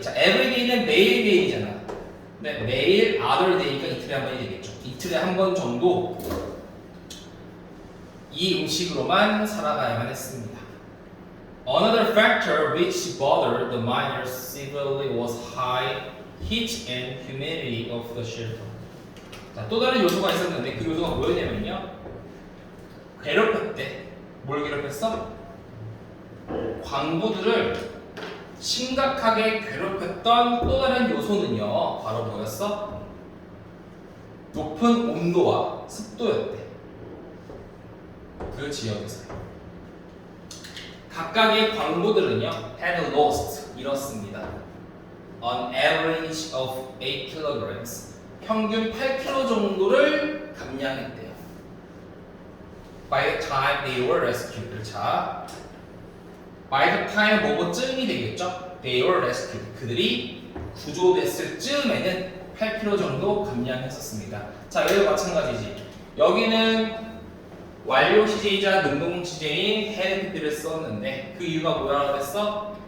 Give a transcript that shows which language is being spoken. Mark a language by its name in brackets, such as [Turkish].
[Korean] 자, every day는 매일매일이잖아. 근데 매일 other day니까 이틀에 한 번이 되겠죠. 이틀에 한 번 정도 이 음식으로만 살아가야만 했습니다. [English] Another factor which bothered the miners severely was high heat and humidity of the shelter. [Korean] 자, 또 다른 요소가 있었는데 그 요소가 뭐였냐면요. 괴롭혔대. 뭘 괴롭혔어? 광부들을 심각하게 괴롭혔던 또 다른 요소는요. 바로 뭐였어? 높은 온도와 습도였대. 그 지역에서 각각의 광부들은요 [English] had lost, [Korean] 잃었습니다. [English] On average of 8 kilograms, [Korean] 평균 8kg 정도를 감량했대요. [English] By the time they were rescued. [Korean] 자, [English] by the time [Korean] 뭐뭐쯤이 되겠죠? [English] They were rescued. [Korean] 그들이 구조됐을 쯤에는 8kg 정도 감량했었습니다. 자, 여기도 마찬가지지. 여기는 완료 시제이자 능동 시제인 had PP를 썼는데 그 이유가 뭐라고 그랬어?